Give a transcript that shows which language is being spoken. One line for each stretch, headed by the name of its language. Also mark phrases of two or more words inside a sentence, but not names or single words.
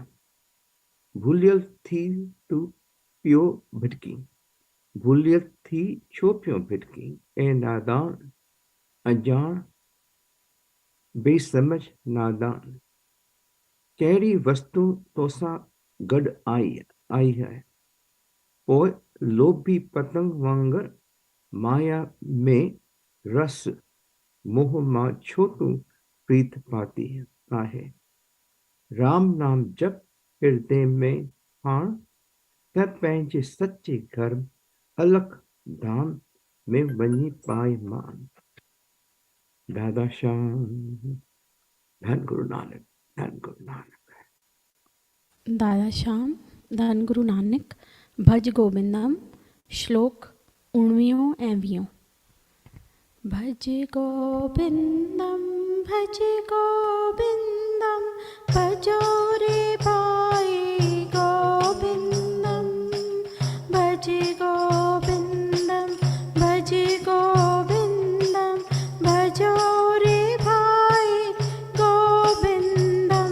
Sindhi: भूलियल थी तूं पियो भिटकी, भूलियल थी छो पियो भिटकी। ऐं नादान अजान बेसमझ नादान, कहिड़ी वस्तु तोसां गॾु आई है। पोइ लोभी पतंग वांगर माया में रस मोह मां छो तूं प्रीत पाती आहे। राम नाम जप हृदय में हाण, त पंहिंजे सच्चे घर अलख धाम में वञी पाए मान। दादा श्याम धन गुरु नानक, धन गुरु नानक। दादा श्याम धन गुरु नानक
Sanskrit: भज गोबिंदम।
Sindhi: श्लोक 19 ऐं 20।
Sanskrit: भज गोबिंदम
Sindhi: भजो रे भाई गोबिंदम।
Sanskrit: भज गोबिंदम
Sindhi: भजो रे भाई गोबिंदम।